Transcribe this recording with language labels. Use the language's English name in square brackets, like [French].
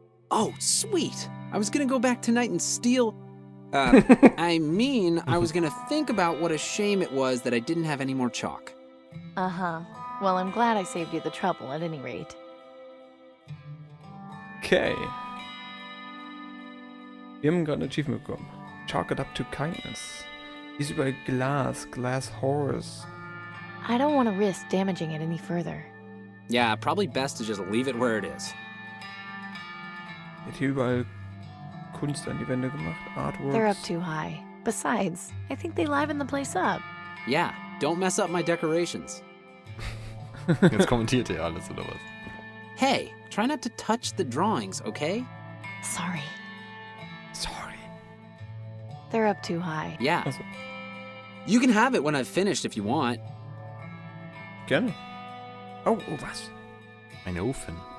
[English] Oh, sweet! I was gonna go back tonight and steal... I mean, I was gonna think about what a shame it was that I didn't have any more chalk. Uh-huh. Well, I'm glad I saved you the trouble at any rate. Okay. [German] Wir haben gerade ein Achievement bekommen. [English] Chalk it up to kindness. [German] Hier ist überall Glass Horse. [English] I don't want to risk damaging it any further. Yeah, probably best to just leave it where it is. [German] Hat hier überall Kunst an die Wände gemacht. [English] Artworks. They're up too high. Besides, I think they liven the place up. Yeah, don't mess up my decorations. [German] Jetzt kommentiert ihr alles, oder was? [English] Hey, try not to touch the drawings, okay? Sorry. Sorry. They're up too high. Yeah. [German] Also. [English] You can have it when I've finished if you want. [German] Gerne. Oh, was? Ein Ofen.